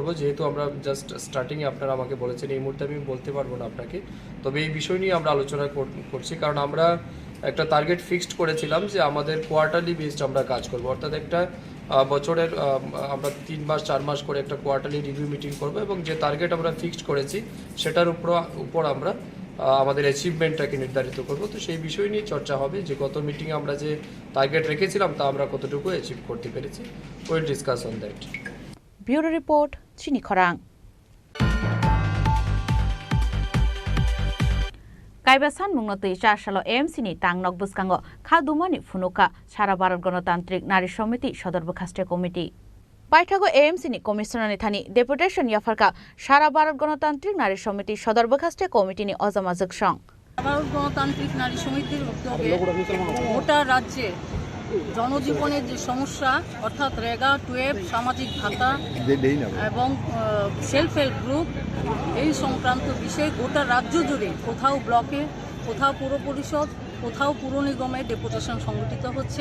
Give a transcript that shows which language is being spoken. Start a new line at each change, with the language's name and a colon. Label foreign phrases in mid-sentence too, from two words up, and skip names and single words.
Bangla: যেহেতু আমরা জাস্ট স্টার্টিংয়ে আপনারা আমাকে বলেছেন, এই মুহূর্তে আমি বলতে পারবো না আপনাকে, তবে এই বিষয় নিয়ে আমরা আলোচনা করছি, কারণ আমরা একটা টার্গেট ফিক্সড করেছিলাম যে আমাদের কোয়ার্টারলি বেসড আমরা কাজ করব, অর্থাৎ একটা বছরের আমরা 3 মাস 4 মাস করে একটা
English: quarterly review meeting
Bangla: করব, এবং যে টার্গেট আমরা ফিক্সড করেছি সেটার উপর আমরা আমাদের অ্যাচিভমেন্টটাকে নির্ধারিত করব। তো সেই বিষয় নিয়ে চর্চা হবে যে গত মিটিংয়ে আমরা যে টার্গেট রেখেছিলাম তা আমরা কতটুকু অ্যাচিভ করতে পেরেছি।
English: will discuss on that. bureau report
Kok Borok: চিনি খরাং। কাইবা সানমুংनो तै चारसालो एएमसीनि टांगनक बुसकांगो खादुमानि फुनुका सारा भारत गणतान्त्रिक नारी समिति सदर बखास्टे कमिटी बैठको एएमसीनि कमिशनारनि थानि डेपुटेशन याफारका सारा भारत गणतान्त्रिक नारी समिति सदर बखास्टे कमिटिनि अजमा जगसं
Bangla: ভারত গণতান্ত্রিক নারী সমিতির উদ্যোগে গোটা রাজ্যে জনজীবনের যে সমস্যা অর্থাৎ রেগা 12 সামাজিক ভাতা এবং
English: self help group
Bangla: এই সংক্রান্ত বিষয়ে গোটা রাজ্য জুড়ে কোথাও ব্লকে, কোথাও পুর পরিষদ, কোথাও পুর নিগমে ডেপুটেশন সংগঠিত হচ্ছে।